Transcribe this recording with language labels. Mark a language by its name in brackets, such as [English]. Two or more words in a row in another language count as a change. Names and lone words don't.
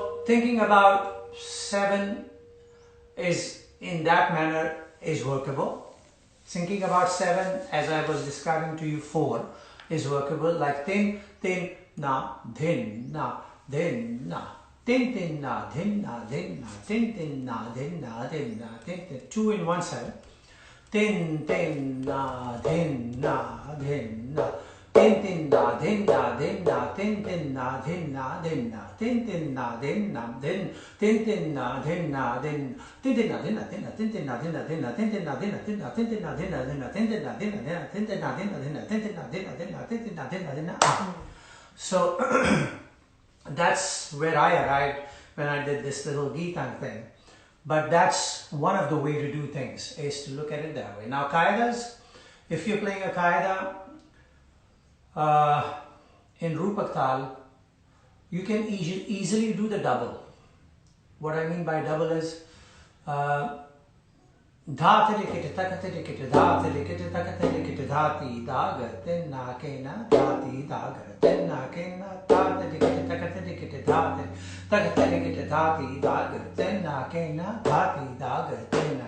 [English] thinking about 7 is in that manner is workable. Thinking about 7, as I was describing to you, 4 is workable, like tin, tin, na, din, na, din, na. Tin, tin, na, din, na, din, na, tin, tin, na, din, na, din, na, tin, tin. 2 in 1 7. Tin, tin, na, din, na, din, na. Tin, tin, na, din, na, din, na, tin, tin, na, din, na, din, na. Tin, tin, na, din, na, din. Tin, tin, na, din, na, din. Tin, tin, na, din, na, din, na. Tin, tin, na, din, na, din, na. Tin, tin, na, din, na, din, na. Tin, tin, na, din, na, din, na. Tin, tin, na, din, na, din, na. Tin, tin, na, din, na, din, na. Tin, tin, na, din, na, din, na. Tin, tin, na, din, na, din, na. So that's where I arrived when I did this little Geetan thing. But that's one of the way to do things, is to look at it that way. Now Qaidas, if you're playing a Qaida in Rupak Tal, you can easily do the double. What I mean by double is Dhatirikit, takatirikit, dhatirikit, takatirikit, dhati, dagar, tenna, kena, dhati, dagar, tenna, kena, dhatirikit, takatirikit, dhati, takatirikit, dhati, dagar, tenna, kena, dhati, dagar, tenna.